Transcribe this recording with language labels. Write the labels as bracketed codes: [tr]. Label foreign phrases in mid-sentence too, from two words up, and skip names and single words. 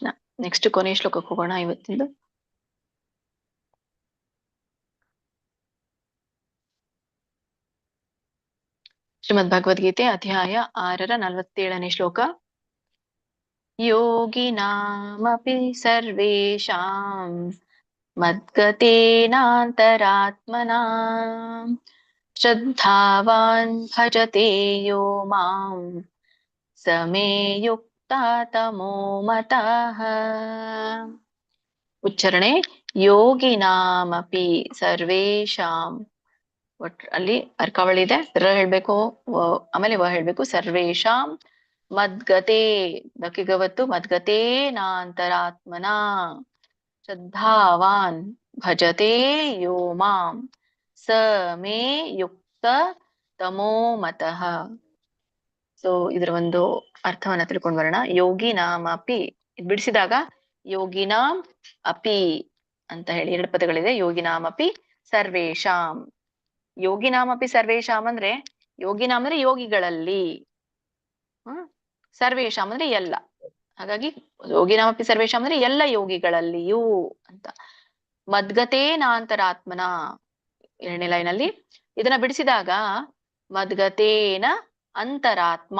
[kn] ನೆಕ್ಸ್ಟ್ ಕೊನೆಯ ಶ್ಲೋಕಕ್ಕೆ ಹೋಗೋಣ ಇವತ್ತಿಂದು. ಶ್ರೀಮದ್ ಭಗವದ್ಗೀತೆ ಅಧ್ಯಾಯ 6 47ನೇ ಶ್ಲೋಕ. [sa] ಯೋಗಿನಾಮಪಿ ಸರ್ವೇಷಾಂ ಮದ್ಗತೇನಾಂತರಾತ್ಮನಾ ಶ್ರದ್ಧಾವಾನ್ ಭಜತೆ ಯೋ ಮಾಂ ಸಮೇ ಯುಕ್ತಃ ತಮೋ ಮತಃ. ಉಚ್ಚಾರಣೆ ಯೋಗಿನಾಮಪಿ ಸರ್ವೇಷಾಂ. [kn] ಅಲ್ಲಿ ಅರ್ಕಾವಳಿ ಇದೆ, ರ ಹೇಳ್ಬೇಕು, ಆಮೇಲೆ ವ ಹೇಳ್ಬೇಕು. [sa] ಸರ್ವೇಷಾಂ ಮದ್ಗತೆ, ದಕ್ಕಿಗವತ್ತು, ಮದ್ಗತೆ ನಾಂತರಾತ್ಮನ ಶ್ರದ್ಧಾವಾನ್ ಭಜತೆ ಯೋ ಮಾಂ ಸ ಮೇ ಯುಕ್ತ ತಮೋ ಮತಃ. [kn] ಸೊ ಇದರ ಒಂದು ಅರ್ಥವನ್ನ ತಿಳ್ಕೊಂಡು ಬರೋಣ. [sa] ಯೋಗಿ ನಾಮ ಅಪಿ, [kn] ಇದ್ ಬಿಡಿಸಿದಾಗ [sa] ಯೋಗಿನಾಂ ಅಪಿ [kn] ಅಂತ ಹೇಳಿ 2 ಪದಗಳಿದೆ. [sa] ಯೋಗಿನಾಂ ಅಪಿ ಸರ್ವೇಷಾಂ. ಯೋಗಿನಾಂ ಅಪಿ ಸರ್ವೇಷಾಂ [kn] ಅಂದ್ರೆ, ಯೋಗಿನಾಂ ಅಂದ್ರೆ ಯೋಗಿಗಳಲ್ಲಿ, ಸರ್ವೇಷಾಂ ಅಂದ್ರೆ ಎಲ್ಲ. ಹಾಗಾಗಿ [sa] ಯೋಗಿನಾಂ ಅಪಿ ಸರ್ವೇಷಾಂ [kn] ಅಂದ್ರೆ ಎಲ್ಲ ಯೋಗಿಗಳಲ್ಲಿಯೂ ಅಂತ. ಮದ್ಗತೇನಾಂತರಾತ್ಮನ 2ನೇ ಲೈನಲ್ಲಿ ಇದನ್ನ ಬಿಡಿಸಿದಾಗ [sa] ಮದ್ಗತೇನ ಅಂತರಾತ್ಮ.